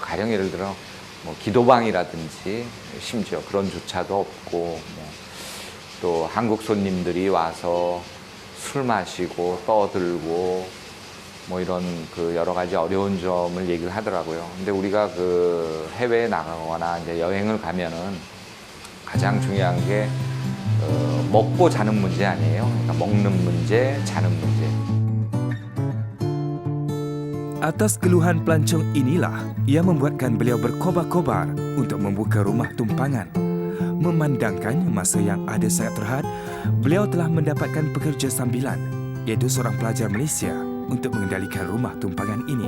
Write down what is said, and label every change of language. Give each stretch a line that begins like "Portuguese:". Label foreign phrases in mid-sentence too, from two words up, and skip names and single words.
Korean: 가령 예를 들어 뭐 기도방이라든지 심지어 그런 조차도 없고 또 한국 손님들이 와서 술 마시고 떠들고 뭐 이런 그 여러 가지 어려운 점을 얘기를 하더라고요. 근데 우리가 그 해외에 나가거나 이제 여행을 가면은 가장 중요한 게 먹고 자는 문제 아니에요. 그러니까 먹는 문제, 자는 문제.
Malay: Atas keluhan pelancong inilah yang membuatkan beliau berkobar-kobar untuk membuka rumah tumpangan. Memandangkan masa yang ada sangat terhad, beliau telah mendapatkan pekerja sambilan, iaitu seorang pelajar Malaysia untuk mengendalikan rumah tumpangan ini.